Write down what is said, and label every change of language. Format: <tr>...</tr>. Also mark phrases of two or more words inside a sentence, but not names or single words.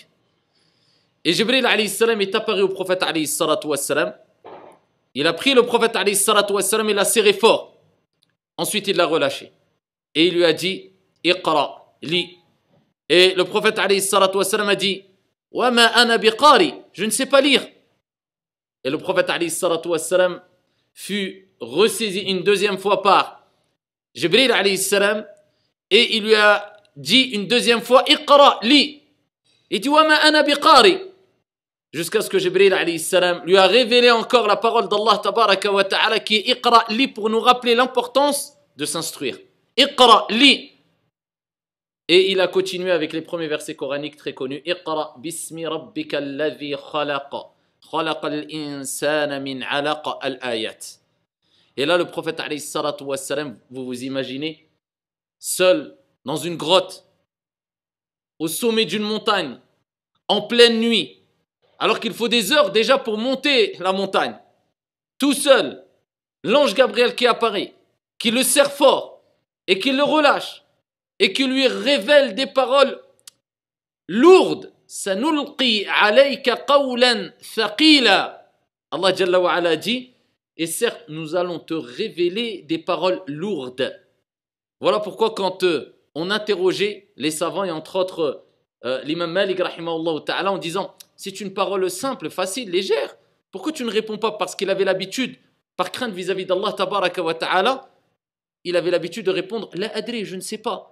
<fr>Et Jibril</fr> <ar>عليه السلام</ar> <fr>est apparu au prophète</fr> <ar>عليه الصلاة والسلام.</ar> <fr>Il a pris le prophète</fr> <ar>عليه الصلاة والسلام</ar> <fr>et l'a serré fort. Ensuite il l'a relâché. Et il lui a dit, Iqra, lis. Et le prophète</fr> <ar>عليه الصلاة والسلام</ar> <fr>a dit,</fr> <ar>وما أنا بقارئ,</ar> <fr>je ne sais pas lire. Et le prophète</fr> <ar>عليه الصلاة والسلام</ar> <fr>fut ressaisi une deuxième fois par Jibril</fr> <ar>عليه السلام</ar> <fr>et il lui a dit une deuxième fois, Iqra, lis. Il dit,</fr> <ar>وما أنا بقارئ.</ar> <fr>Jusqu'à ce que Jibril</fr> <ar>عليه السلام</ar> <fr>lui a révélé encore la parole d'Allah</fr> <ar>تبارك وتعالى</ar> <fr>qui est Iqra, lis, pour nous rappeler l'importance de s'instruire. Iqra, lis. Et il a continué avec les premiers versets coraniques très connus.</fr> <ar>اقرأ باسم ربك الذي خلق خلق الإنسان من علق الآيات.</ar> <fr>Et là le prophète</fr> <ar>عليه الصلاة والسلام,</ar> <fr>vous vous imaginez, seul dans une grotte, au sommet d'une montagne, en pleine nuit, alors qu'il faut des heures déjà pour monter la montagne, tout seul, l'ange Gabriel qui apparaît, qui le serre fort et qui le relâche et qui lui révèle des paroles lourdes.</fr> <ar>سنلقي عليك قولا ثقيلا.</ar> <fr>Allah</fr> <ar>جل وعلا</ar> <fr>dit, et certes nous allons te révéler des paroles lourdes. Voilà pourquoi quand on interrogeait les savants et entre autres l'imam Malik</fr> <ar>رحمه الله تعالى</ar> <fr>en disant c'est une parole simple, facile, légère, pourquoi tu ne réponds pas? Parce qu'il avait l'habitude, par crainte vis-à-vis d'Allah</fr> <ar>تبارك وتعالى,</ar> <fr>il avait l'habitude de répondre</fr> <ar>لا أدري,</ar> <fr>je ne sais pas.</fr>